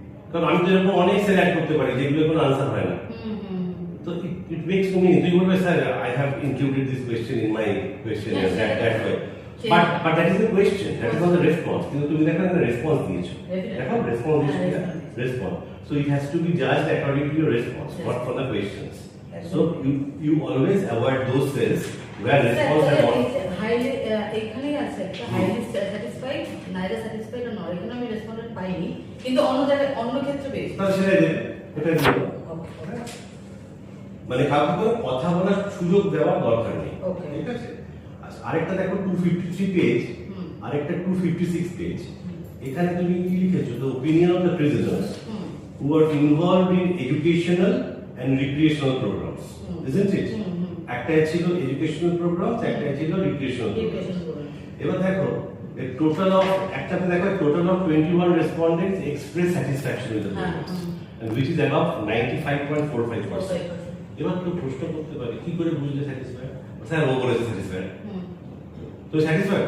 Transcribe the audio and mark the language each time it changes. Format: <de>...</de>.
<bn>কারণ আমি তো এরকম অনেক সেল অ্যাড করতে পারি যেগুলো কোনো আনসার হয় না। তো</bn> <en>it makes to me,</en> <bn>তুই বলবে</bn> <en>Sir I have included this question in my question that way, but that is the question, that is not the response.</en> <bn>কিন্তু তুমি দেখো একটা রেসপন্স দিয়েছো, দেখো রেসপন্স দিয়েছো, response.</bn> <en>So it has to be judged according to your response, not for the questions. So you always avoid those cells where response are not</en> <bn>highly এখানেই আছে একটা</bn> <en>highly satisfied, neither satisfied or not,</en> <bn>এখানে আমি respondent পাইনি, কিন্তু অন্য জায়গায় অন্য ক্ষেত্রে পেয়েছি। তাহলে সেটাই দেবে, এটাই দেবে। মানে কাউকে কোনো কথা বলার সুযোগ দেওয়ার দরকার নেই, ঠিক আছে? আচ্ছা, আরেকটা দেখো 253 পেজ, আরেকটা 256 পেজ। এখানে তুমি কি লিখেছো?</bn> <en>The opinion of the prisoners who are involved in educational and recreational programs, isn't it?</en> <bn>একটা ছিল এডুকেশনাল প্রোগ্রাম, একটা ছিল রিক্রিয়েশনাল প্রোগ্রাম। এবার দেখো</bn> <en>total of,</en> <bn>একটাতে দেখো</bn> <en>Total of 21 respondents express satisfaction with the programmes, and which is above 95.45%।</en> <bn>এবার তো প্রশ্ন করতে পারে, কি করে বুঝলে স্যাটিসফাইড? স্যার ও বলেছে স্যাটিসফাইড, তো স্যাটিসফাইড?</bn>